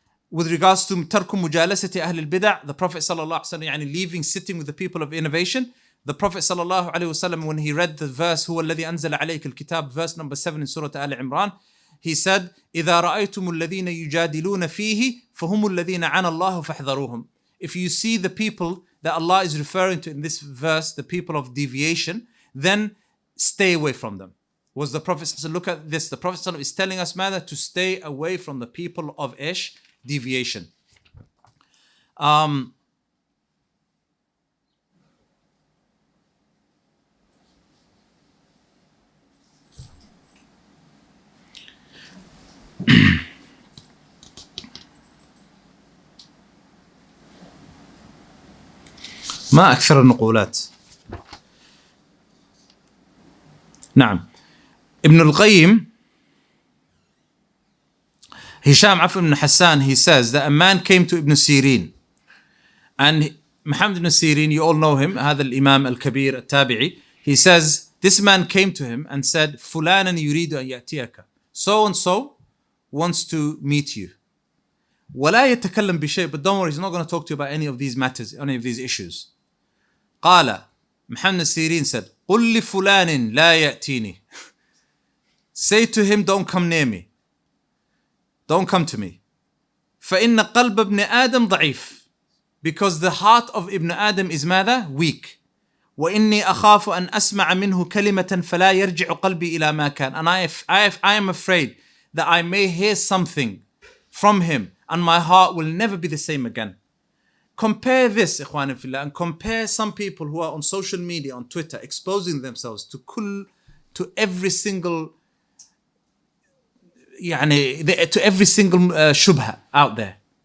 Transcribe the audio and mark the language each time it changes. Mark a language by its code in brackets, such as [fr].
[en] With regards to Tarku Mujalasati Ahlul-Bid'ah, the Prophet sallallahu alaihi wasallam, leaving, sitting with the people of innovation, the Prophet sallallahu alaihi wasallam, when he read the verse, Huwa alladhi anzala alayka al-kitab, verse number 7 in Surah Al-Imran, he said, [ar] إِذَا رَأَيْتُمُ الَّذِينَ يُجَادِلُونَ فِيهِ فَهُمُ الَّذِينَ عَنَى اللَّهُ فَاحْذَرُوهُم. [en] If you see the people that Allah is referring to in this verse, the people of deviation, then stay away from them. Was the Prophet, look at this, the Prophet is telling us, to stay away from the people of deviation. [ar] Um, ما أكثر النقولات. نعم. [en] ابن القيم, Hisham ibn Hassan, he says that a man came to Ibn Sirin, and Muhammad ibn Sirin, you all know him, [ar] هذا الإمام الكبير التابعي. [en] He says this man came to him and said, [ar] فلانا يريد أن يأتيك, [en] so and so wants to meet you. [ar] ولا يتكلم بشيء, [en] but don't worry, he's not going to talk to you about any of these matters, any of these issues. [ar] قال, [en] Muhammad ibn Sirin said, [ar] قل لفلان لا يأتيني. [en] Say to him, don't come near me. Don't come to me. [ar] فإن قلب ابن آدم ضعيف. [en] Because the heart of Ibn Adam is ماذا? Weak. [ar] وإني أخاف أن أسمع منه كلمة فلا يرجع قلبي إلى ما كان. [en] And I am afraid that I may hear something from him and my heart will never be the same again. Compare this, [ar] إخواني في الله, [en] and compare some people who are on social media, on Twitter, exposing themselves to every single to every single shubha out there.